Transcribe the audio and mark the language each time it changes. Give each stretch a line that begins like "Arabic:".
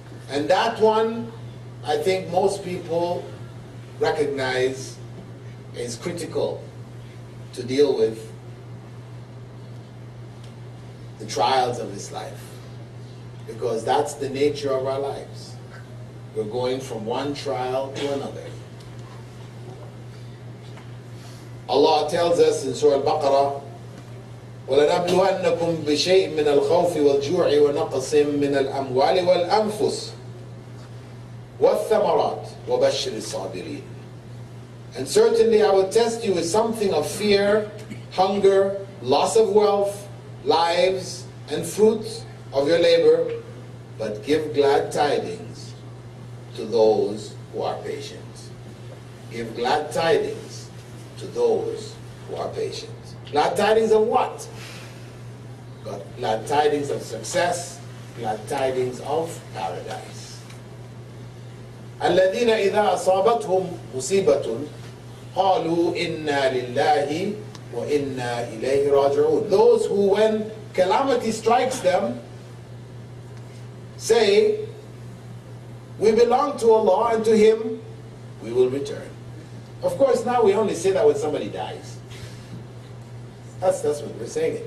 English: And that one, I think most people recognize is critical to deal with the trials of this life. Because that's the nature of our lives. We're going from one trial to another. Allah tells us in Surah Al-Baqarah,
Arabic: وَلَنَبْلُوَنَّكُمْ بِشَيْءٍ مِّنَ الْخَوْفِ وَالْجُوعِ وَنَقْصٍ مِّنَ الْأَمْوَالِ وَالْأَنفُسِ وَالثَّمَرَاتِ وَبَشِّرِ الصَّابِرِينَ.
English: And certainly I will test you with something of fear, hunger, loss of wealth, lives, and fruits of your labor, but give glad tidings to those who are patient. Give glad tidings to those who are patient. Glad tidings of what? Glad tidings of success, glad tidings of paradise.
Arabic: الذين إذا أصابتهم مصيبة قالوا إنا لله وإنا إليه راجعون.
English: Those who, when calamity strikes them, say, we belong to Allah and to Him we will return. Of course, now we only say that when somebody dies. That's what we're saying.